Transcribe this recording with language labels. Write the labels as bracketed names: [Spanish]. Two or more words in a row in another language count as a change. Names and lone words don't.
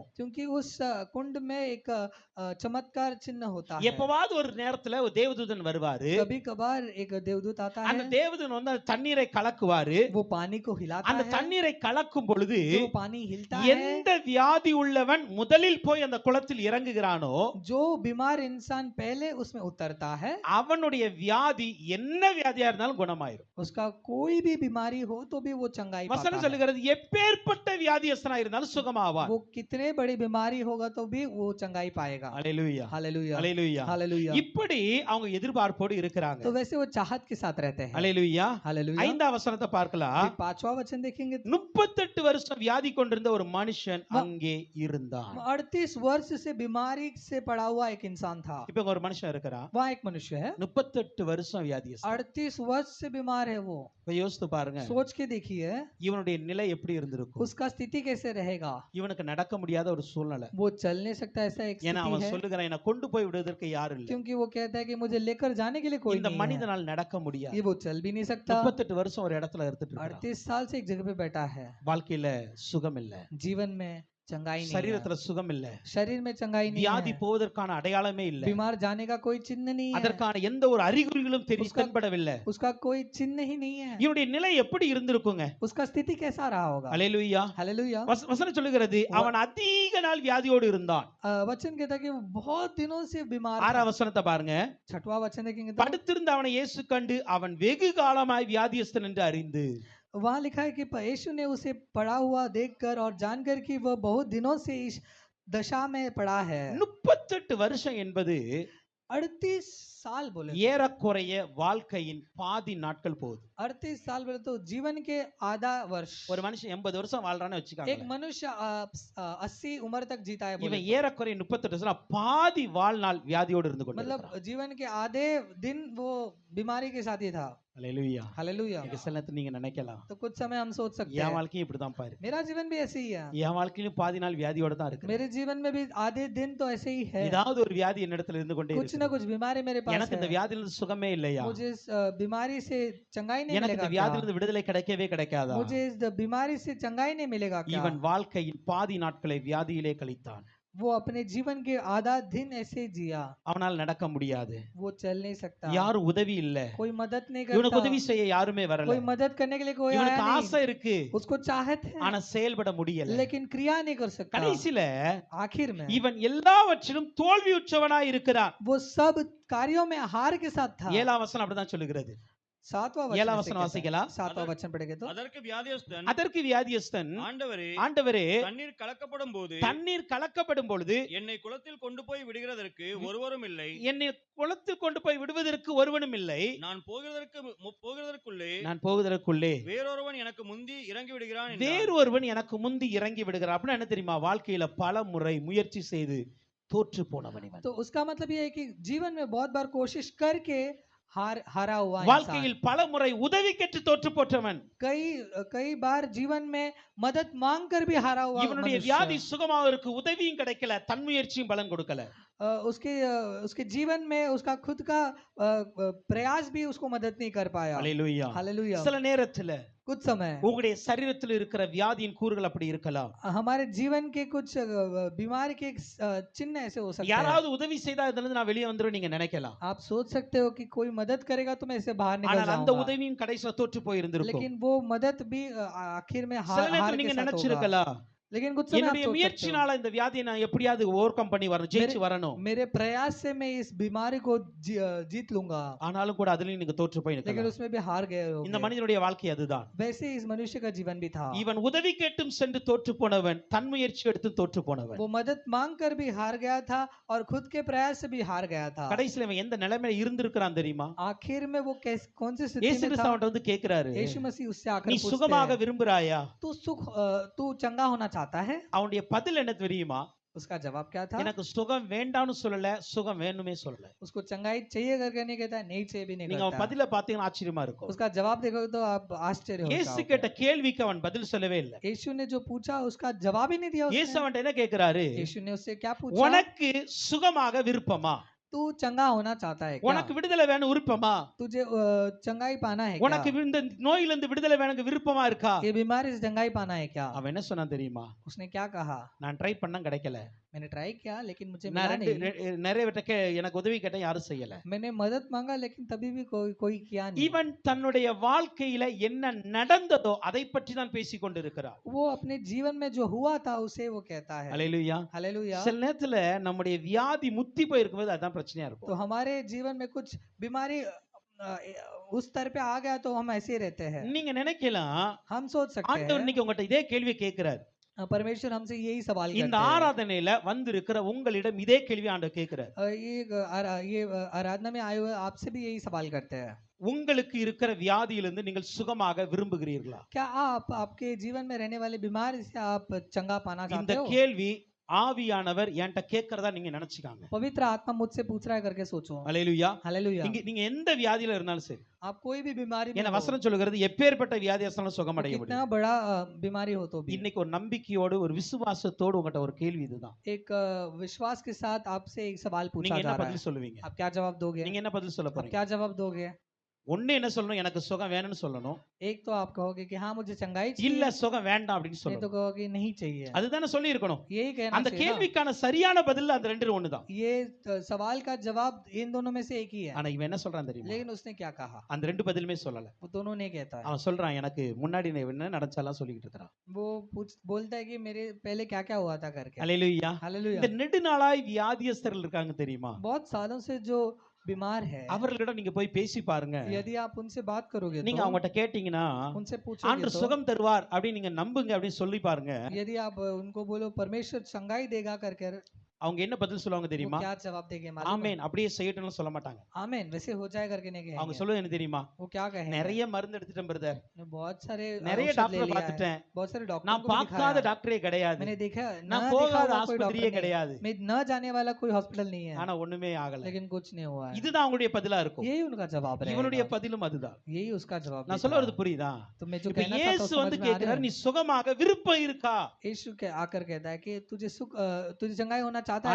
[Hindi] क्योंकि उस कुंड में एक चमत्कार चिन्ह होता है। [Tamil] எப்பவாவது ஒரு நேரத்துல ஒரு தேவதூதன் வருவாரு. [Hindi] कभी कभार एक देवदूत आता [Tamil] அந்த [Hindi] है, [Tamil] தேவதூதன் வந்து அந்த தண்ணீரை கலக்குவாரு. [Hindi] वो पानी को हिलाता [Tamil] அந்த [Hindi] है, [Tamil] தண்ணீரை கலக்கும் பொழுது [Hindi] जो पानी हिलता है, [Tamil] எந்த வியாதி உள்ளவன் முதலில் போய் அந்த குளத்தில் இறங்குகிறானோ [Hindi] जो बीमार इंसान पहले उसमें उतरता है, [Tamil] அவனுடைய வியாதி என்ன வியாதியா இருந்தாலும் குணமாயிரும். [Hindi] उसका कोई भी बीमारी हो तो भी वो चंगाई पाता [Tamil] வசனம் [Hindi] है। [Tamil] சொல்லுகிறது எப்பேற்பட்ட வியாதியஸ்தனா இருந்தாலும் சுகமாவார். [Hindi] वो कितने बड़ी बीमारी होगा तो भी वो चंगाई पाएगा। [Tamil] அல்லேலூயா, [Hindi] हालेलुया, [Tamil] அல்லேலூயா. [Hindi] हालेलुया। [Tamil] இப்படி அவங்க எதிர்பார்ப்போடு இருக்கிறாங்க. [Hindi] तो वैसे वो चाहत के साथ रहते हैं। [Tamil] அல்லேலூயா. [Hindi] हालेलुया। [Tamil] 5ஆம் வசனத்தை பார்க்கலாம். [Hindi] फिर 5वां वचन देखेंगे, [Tamil] 38 வருஷம் வியாதி கொண்டிருந்த ஒரு மனுஷன் அங்கே இருந்தான். [Hindi] 38 वर्ष से बीमारी से पड़ा हुआ एक इंसान था। [Tamil] இப்ப இங்க ஒரு மனுஷன் இருக்கிறான், [Hindi] वहाँ एक मनुष्य है, [Tamil] 38 வருஷம் வியாதியஸ்தன். [Hindi] 38 वर्ष से बीमार है वो। [Tamil] இப்ப யோசித்து பாருங்க, [Hindi] सोच के देखिए [Tamil] இவனுடைய நிலை எப்படி இருந்திருக்கும். [Hindi] उसका स्थिति कैसे रहेगा। [Tamil] இவனுக்கு நடக்க முடியாத ஒரு சூழ்நிலை. [Hindi] वो चल नहीं सकता, ऐसा एक [Tamil] ஏன்னா [Hindi] स्थिति [Tamil] அவன் [Hindi] है, [Tamil] சொல்லுகிறான் என்ன கொண்டு போய் விடுவதற்கு யாரும் இல்லை. [Hindi] क्योंकि वो कहता है कि मुझे लेकर जाने के लिए कोई [Tamil] இந்த [Hindi] नहीं है। [Tamil] மனிதனால் நடக்க முடியாது. [Hindi] ये वो चल भी नहीं सकता, [Tamil] 38 வருஷம் ஒரு இடத்துல இருந்துட்டு இருக்கான். [Hindi] 38 साल से एक जगह पे बैठा है। [Tamil] வாழ்க்கையில சுகம் இல்ல, [Hindi] जीवन में चंगाई नहीं है, [Tamil] சரீரத்துல சுகம் இல்ல, [Hindi] शरीर में चंगाई नहीं [Tamil] வியாதி [Hindi] है, [Tamil] போவதற்கான அடையாளமே இல்ல, [Hindi] बीमार जाने का कोई चिन्ह नहीं है, [Tamil] அதற்கான எந்த ஒரு அறிகுறிகளும் [Hindi] उसका- [Tamil] தென்படவில்லை. [Hindi] उसका कोई चिन्ह ही नहीं है। [Tamil] இவனுடைய நிலை எப்படி இருந்திருக்குங்க? [Hindi] उसका स्थिति कैसा रहा होगा। [Tamil] அல்லேலூயா. [Hindi] हालेलुया। [Tamil] வசனம் சொல்லுகிறது அவன் அதிக நாள் வியாதியோடு இருந்தான். [Hindi] वचन कहता है कि वो बहुत दिनों से बीमार था। [Tamil] 6ஆம் வசனத்தை பாருங்க. [Hindi] 6वां वचन देखेंगे तो [Tamil] படுத்திருந்த அவனை இயேசு கண்டு அவன் வெகு காலமாய் வியாதியஸ்தன் என்று அறிந்து. [Hindi] वहाँ लिखा है कि यीशु ने उसे पड़ा हुआ देखकर और जानकर कि वह बहुत दिनों से इस दशा में पड़ा है। [Tamil] 38 வருஷம் என்பது [Hindi] 38 साल बोले, [Tamil] ஏறக்குறைய வாழ்க்கையின் பாதி நாட்கள் போகுது. [Hindi] 38 साल बोले तो जीवन के आधा वर्ष। [Tamil] ஒரு மனுஷன் 80 வருஷம் வாழ்றான்னு [Hindi] एक [Tamil] வச்சுக்காங்க. [Hindi] मनुष्य 80 उम्र तक जीता है बोले [Tamil] இவன் [Hindi] तो। [Tamil] ஏறக்குறைய 38 வருஷம் பாதி வாழ்நாள் வியாதியோடு இருந்து கொண்டு [Hindi] मतलब जीवन के आधे दिन वो बीमारी के साथ ही था। [Tamil] அல்லேலூயா. [Hindi] हालेलुया। [Tamil] இன்னைக்கு சில நேரத்துல நீங்க நினைக்கலாம், [Hindi] तो कुछ समय हम सोच सकते [Tamil] என் [Hindi] हैं [Tamil] வாழ்க்கையும் இப்படிதான் பாரு, [Hindi] मेरा जीवन भी ऐसे ही है, [Tamil] என் வாழ்க்கையிலும் பாதி நாள் வியாதியோட தான் இருக்கு. [Hindi] मेरे जीवन में भी आधे दिन तो ऐसे ही है, [Tamil] ஏதாவது ஒரு வியாதி என்னிடத்துல இருந்து கொண்டே [Hindi] कुछ ना [Tamil] இருக்கு. [Hindi] कुछ बीमारी मेरे पास [Tamil] எனக்கு இந்த [Hindi] है। [Tamil] வியாதியிலிருந்து சுகமே இல்லையா? [Hindi] मुझे इस बीमारी से चंगाई नहीं [Tamil] எனக்கு [Hindi] मिलेगा [Tamil] இந்த [Hindi] क्या? [Tamil] வியாதியிலிருந்து விடுதலை கிடைக்கவே கிடைக்காதா? [Hindi] मुझे इस बीमारी से चंगाई नहीं मिलेगा क्या? [Tamil] இவன் வாழ்க்கையின் பாதி நாட்களை வியாதியிலே கழித்தான். [Hindi] वो अपने जीवन के आधा दिन ऐसे जिया, [Tamil] அவனால் நடக்க முடியாது, [Hindi] वो चल नहीं सकता, [Tamil] யாரும் உதவி இல்ல, [Hindi] कोई मदद नहीं [Tamil] இவனுக்கு [Hindi] करता, [Tamil] உதவி செய்ய யாருமே வரல. [Hindi] कोई मदद करने के लिए कोई आया [Tamil] இவனுக்கு [Hindi] नहीं, [Tamil] ஆசை இருக்கு, [Hindi] उसको चाहत है [Tamil] ஆனா செயல்பட முடியல. [Hindi] लेकिन क्रिया नहीं कर सकता। [Tamil] கடைசில [Hindi] आखिर में [Tamil] இவன் எல்லாவற்றிலும் தோல்வியுற்றவனாய் இருக்கிறான். [Hindi] वो सब कार्यों में हार के साथ था। [Tamil] 7ஆம் வசனம் அப்படிதான் சொல்லுகிறது. [Hindi] 7वां [Tamil] 7ஆம் [Hindi] वचन [Tamil] வசனம் வாசிக்கலாம். [Hindi] 7वां वचन पढ़ेंगे तो [Tamil] அதற்கு வியாதியஸ்தன், அதற்கு வியாதியஸ்தன், ஆண்டவரே, ஆண்டவரே, தண்ணீர் கலக்கப்படும் போது தண்ணீர் கலக்கப்படும் பொழுது என்னை குளத்தில் கொண்டு போய் விடுகிறதற்கு ஒருவரும் இல்லை, என்னை குளத்தில் கொண்டு போய் விடுவதற்கு ஒருவனும் இல்லை, நான் போகிறதற்குள்ளே நான் போவதற்குள்ளே வேறொருவன் எனக்கு முந்தி இறங்கி விடுகிறான் என்றான். வேறு ஒருவன் எனக்கு முந்தி இறங்கி விடுகிறான். அப்படின்னா என்ன தெரியுமா? வாழ்க்கையில பல முறை முயற்சி செய்து தோற்று போனவன் இவன். [Hindi] तो उसका मतलब ये है कि जीवन में बहुत बार कोशिश करके हारा हुआ इंसान, [Tamil] வாழ்க்கையில் பல முறை உதவி கேட்டு தோற்று போற்றவன். [Hindi] कई बार जीवन में मदद मांग कर भी हारा हुआ [Tamil] இவனுடைய [Hindi] मनुष्य। [Tamil] வியாதி சுகமாவதற்கு உதவியும் கிடைக்கல, தன் முயற்சியும் பலன் கொடுக்கல. [Hindi] उसके जीवन में उसका खुद का प्रयास भी उसको मदद नहीं कर पाया। [Tamil] அல்லேலூயா. [Hindi] हालेलुया। [Tamil] சில நேரத்துல [Hindi] कुछ समय [Tamil] உங்களுடைய சரீரத்தில் இருக்கிற வியாதியின் கூறுகள் அப்படி இருக்கலாம். [Hindi] हमारे जीवन के कुछ बीमारी के चिन्ह ऐसे हो सकते हैं। [Tamil] யாராவது உதவி செய்தா இதுல இருந்து நான் வெளியே வந்துரும் நீங்க நினைக்கலாம். [Hindi] आप सोच सकते हो कि कोई मदद करेगा तो मैं इससे बाहर निकल [Tamil] ஆனால் அந்த [Hindi] जाऊंगा, [Tamil] உதவியும் கடைசில தோற்று போய் இருந்திருக்கும். [Hindi] लेकिन वो मदद भी आखिर में [Tamil] சில [Hindi] हार [Tamil] நேரத்துல [Hindi] के [Tamil] நீங்க [Hindi] साथ होगा। [Tamil] நினைச்சிருக்கலாம், [Hindi] लेकिन कुछ समय आप [Tamil] என்னுடைய [Hindi] सोच सकते हो, [Tamil] முயற்சினால இந்த வியாதியை நான் எப்படியாவது ஓவர் கம் பண்ணி வரணும், ஜெயிச்சு வரணும். [Hindi] मेरे प्रयास से मैं इस बीमारी को जीत लूंगा, [Tamil] ஆனாலும் கூட அதுலயும் நீங்க தோற்று போய் [Hindi] लेकिन [Tamil] நிக்கலாம். [Hindi] उसमें भी हार गए [Tamil] இந்த [Hindi] होगे। [Tamil] மனிதனுடைய வாழ்க்கை அதுதான். [Hindi] वैसे इस मनुष्य का जीवन भी था। [Tamil] இவன் உதவி கேட்டும் சென்று தோற்று போனவன், தன் முயற்சி எடுத்து தோற்று போனவன். [Hindi] वो मदद मांग कर भी हार गया था और खुद के प्रयास से भी हार गया था। [Tamil] கடைசில இவன் எந்த நிலைமையில இருந்திருக்கிறான் தெரியுமா? [Hindi] आखिर में वो कौन सी स्थिति [Tamil] இயேசு [Hindi] में [Tamil] கிறிஸ்து [Hindi] था? [Tamil] அவன்கிட்ட வந்து கேக்குறாரு, [Hindi] यीशु मसीह उससे आकर [Tamil] நீ [Hindi] पूछते [Tamil] சுகமாக [Hindi] हैं, [Tamil] விரும்புறாயா? [Hindi] तू चंगा होना चाहता है? [Tamil] அவனுடைய பதில் என்ன தெரியுமா? [Hindi] उसका जवाब क्या था? [Tamil] எனக்கு சுகம் வேண்டாம்னு சொல்லல, சுகம் வேணுமே சொல்லல. [Hindi] उसको चंगाई चाहिए करके नहीं कहता, नहीं चाहिए भी नहीं [Tamil] நீங்க அவன் [Hindi] करता। [Tamil] பதில பார்த்தீங்கன்னா ஆச்சரியமா இருக்கும். [Hindi] उसका जवाब देखोगे तो आप आश्चर्य हो [Tamil] இயேசு [Hindi] जाओगे। [Tamil] கேட்ட கேள்விக்கு அவன் பதில் சொல்லவே இல்லை. [Hindi] यीशु ने जो पूछा उसका जवाब ही नहीं दिया [Tamil] இயேசு [Hindi] उसने। [Tamil] அவன்கிட்ட என்ன கேக்குறாரு? [Hindi] यीशु ने उससे क्या पूछा? [Tamil] உனக்கு சுகமாக விருப்பமா? [Hindi] तू चंगा होना चाहता है क्या? [Tamil] உனக்கு விடுதலை வேணும் விருப்பமா? [Hindi] तुझे चंगाई पाना है [Tamil] உனக்கு [Hindi] क्या? [Tamil] இந்த நோயிலிருந்து விடுதலை வேணும் விருப்பமா இருக்கா? [Hindi] ये बीमारी से चंगाई पाना है क्या? [Tamil] அவன் என்ன சொன்னான் தெரியுமா? [Hindi] उसने क्या कहा? [Tamil] நான் ட்ரை பண்ண கிடைக்கல. [Hindi] मैंने ट्राई किया लेकिन मुझे [Tamil] நான் [Hindi] मिला नहीं। [Tamil] நிறைய விட்ட எனக்கு உதவி கேட்டேன், யாரும் செய்யல. [Hindi] मैंने मदद मांगा लेकिन तभी भी कोई किया नहीं। [Tamil] இவன் தன்னுடைய வாழ்க்கையில என்ன நடந்ததோ அதை பற்றி தான் பேசிக் கொண்டிருக்கிறார். [Hindi] वो अपने जीवन में जो हुआ था उसे वो कहता है। [Tamil] அல்லேலூயா. [Hindi] हालेलुया। [Tamil] சில நேரத்துல நம்முடைய வியாதி முத்தி போயிருக்கும்போது அதான் பிரச்சனையா [Hindi] तो [Tamil] இருக்கும். [Hindi] हमारे जीवन में कुछ बीमारी उस स्तर पे आ गया तो हम ऐसे ही रहते हैं। [Tamil] நீங்க நினைக்கலாம் [Hindi] हम सोच सकते [Tamil] ஆண்டவர் [Hindi] हैं [Tamil] இன்னைக்கு உங்கள்ட்ட இதே கேள்வி கேட்கிறார். [Hindi] परमेश्वर हमसे यही सवाल [Tamil] இந்த [Hindi] करते हैं। [Tamil] ஆராதனையில வந்திருக்கிற உங்களிடம் இதே கேள்வி ஆண்டவர் கேட்கிறார். [Hindi] ये आराधना में आए हुए आपसे भी यही सवाल करते हैं। [Tamil] உங்களுக்கு இருக்கிற வியாதியிலிருந்து நீங்கள் சுகமாக விரும்புகிறீர்களா? [Hindi] क्या आप आपके जीवन में रहने वाले बीमारी से आप चंगा पाना [Tamil] இந்த [Hindi] चाहते हो? [Tamil] கேள்வி ஆவியானவர் என்கிட்ட கேட்கறதா நீங்க நினைச்சுக்காங்க. [Hindi] पवित्र आत्मा मुझसे पूछ रहा है करके सोचो। [Tamil] அல்லேலூயா. [Hindi] हालेलुया। [Tamil] நீங்க எந்த வியாதியில இருந்தாலும் சரி, [Hindi] आप कोई भी बीमारी में [Tamil] ஏன்னா [Hindi] हो, [Tamil] வசனம் சொல்லுகிறது எப்பேற்பட்ட வியாதியாசனாலும் [Hindi] वो [Tamil] சுகமடைய [Hindi] कितना [Tamil] முடியும். [Hindi] बड़ा बीमारी हो तो भी [Tamil] இன்னைக்கு ஒரு நம்பிக்கையோடு ஒரு விசுவாசத்தோடு உங்கள்ட்ட ஒரு கேள்வி இதுதான். [Hindi] एक विश्वास के साथ आपसे एक सवाल पूछा [Tamil] நீங்க [Hindi] जा [Tamil] என்ன [Hindi] रहा है। [Tamil] பதில் சொல்லுவீங்க? [Hindi] आप क्या जवाब दोगे? [Tamil] நீங்க என்ன பதில் சொல்ல [Hindi] आप [Tamil] போறீங்க? [Hindi] क्या जवाब दोगे? [Tamil] ஒண்ணு என்ன சொல்லணும்? எனக்கு சுகம் வேணும்னு சொல்லணும். [Hindi] एक तो आप कहोगे कि हाँ मुझे चंगाई [Tamil] இல்ல [Hindi] चाहिए, [Tamil] சுகம் வேண்டாம் அப்படின்னு [Hindi] नहीं तो [Tamil] சொல்லணும். [Hindi] कहोगे नहीं चाहिए। [Tamil] அதுதானே சொல்லி இருக்கணும். [Hindi] यही कहना [Tamil] அந்த [Hindi] चाहिए ना। [Tamil] கேள்விக்கான சரியான பதில் அந்த ரெண்டு ஒண்ணுதான். [Hindi] ये सवाल का जवाब इन दोनों में से एक ही है। [Tamil] ஆனா இவன் என்ன சொல்றான் தெரியுமா? [Hindi] लेकिन उसने क्या कहा? [Tamil] அந்த ரெண்டு பதிலுமே சொல்லல. [Hindi] वो दोनों नहीं कहता है। [Tamil] அவன் சொல்றான் எனக்கு முன்னாடி என்ன நடந்தாலும் சொல்லிக்கிட்டு இருக்கிறான். [Hindi] वो बोलता है कि मेरे पहले क्या क्या हुआ था करके। [Tamil] அல்லேலூயா. [Hindi] हालेलुया। [Tamil] இந்த நெடுநாளாய் வியாதியஸ்தர்கள் இருக்காங்க தெரியுமா? [Hindi] बहुत सालों से जो बीमार है, [Tamil] அவர்களிடம் நீங்க போய் பேசி பாருங்க. [Hindi] यदि आप उनसे बात करोगे [Tamil] நீங்க [Hindi] तो, [Tamil] அவங்ககிட்ட கேட்டீங்கன்னா [Hindi] उनसे पूछोगे [Tamil] ஆண்டவர் [Hindi] तो, [Tamil] சுகம் தருவார் அப்படின்னு நீங்க நம்புங்க அப்படின்னு சொல்லி பாருங்க. [Hindi] यदि आप उनको बोलो परमेश्वर चंगाई देगा करके, [Tamil] அவங்க என்ன பதில் சொல்லுவாங்க [Hindi] वो [Tamil] தெரியுமா? [Hindi] क्या जवाब देंगे मालूम है? [Tamil] ஆமென் அப்படியே செய்யட்டும்னு சொல்ல மாட்டாங்க. [Hindi] आमीन वैसे हो जाए करके नहीं [Tamil] அவங்க [Hindi] कहेंगे। [Tamil] சொல்லுவது என்ன தெரியுமா? [Hindi] वो क्या कहेंगे? [Tamil] நிறைய மருந்து எடுத்துட்டேன் பிரதர், [Hindi] बहुत सारे [Tamil] நிறைய [Hindi] औषध ले [Tamil] டாக்டரை [Hindi] लिया है, [Tamil] பார்த்துட்டேன், [Hindi] बहुत सारे डॉक्टर [Tamil] நான் [Hindi] को भी [Tamil] பார்க்காத [Hindi] दिखाया, [Tamil] டாக்டரே கிடையாது, [Hindi] मैंने देखा [Tamil] நான் [Hindi] ना [Tamil] போகாத [Hindi] दिखा हुआ कोई [Tamil] ஆஸ்பத்திரியே [Hindi] डॉक्टर नहीं, [Tamil] கிடையாது, [Hindi] मैं न जाने वाला कोई हॉस्पिटल नहीं है, [Tamil] ஆனா ஒண்ணுமே ஆகல. [Hindi] लेकिन कुछ नहीं हुआ है। [Tamil] இதுதான் அவங்களுடைய பதிலா இருக்கும். [Hindi] यही उनका जवाब [Tamil] இவனுடைய [Hindi] रहेगा, [Tamil] பதிலும் அதுதான். [Hindi] यही उसका जवाब [Tamil] நான் [Hindi] भी [Tamil] சொல்ல [Hindi] था। [Tamil] வரது புரியுதா? [Hindi] तो मैं जो [Tamil] இப்ப [Hindi] कहना चाहता [Tamil] இயேசு [Hindi] हूँ [Tamil] வந்து [Hindi] समझ में आ रहा [Tamil] கேக்குறாரு, [Hindi] है? [Tamil] நீ சுகமாக விருப்பம் இருக்கா? [Hindi] यीशु के आकर कहता है कि तुझे चंगाई होना चाहता है